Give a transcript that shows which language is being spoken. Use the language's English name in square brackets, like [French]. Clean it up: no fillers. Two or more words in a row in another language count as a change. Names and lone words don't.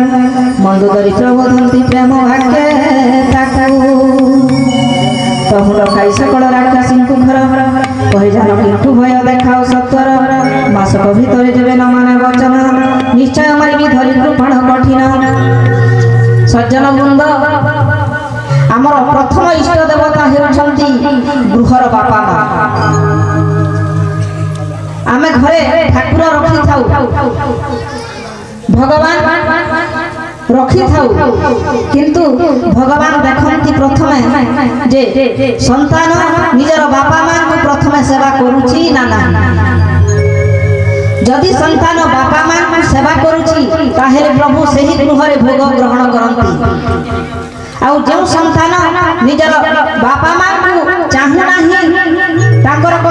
[Odia] ମନ୍ଦ ଦରିଦ୍ର ବୋଧନ୍ତି ପ୍ରେମ ଭାଗ୍ୟ ତାକୁ ତହୁଁ ଖାଇ ସକଳ ରାକ୍ଷସୀ ଘର କହେ ଜାଣ କିନ୍ତୁ ଭୟ ଦେଖାଅ ସତ୍ୱର ମାସକ ଭିତର ଯେବେ ନ ମାନେ ବଚନ ନିଶ୍ଚୟ ମାରିବି ଧରି କୃପାଣ କଠିନ ସଜ୍ଜନ ବୃନ୍ଦ ଆମର ପ୍ରଥମ ଇଷ୍ଟ ଦେବତା ହେଉଛନ୍ତି ଘରର ବାପା ମା ଆମେ ଘରେ ଠାକୁର ରଖି ଥାଉ ଭଗବାନ ରଖି ଥାଉ କିନ୍ତୁ ଭଗବାନ ଦେଖନ୍ତି ପ୍ରଥମେ ଯେ ସନ୍ତାନ ନିଜର ବାପା ମାଙ୍କୁ ପ୍ରଥମେ ସେବା କରୁଛି ନା ନା ଯଦି ସନ୍ତାନ ବାପା ମାଙ୍କୁ ସେବା କରୁଛି ତାହେଲେ ପ୍ରଭୁ ସେହି ଘରରେ ଭୋଗ ଗ୍ରହଣ କରନ୍ତି ଆଉ ଯେଉଁ ସନ୍ତାନ ନିଜର ବାପା ମାଙ୍କୁ ଚାହୁଁ ନାହିଁ ତାକୁ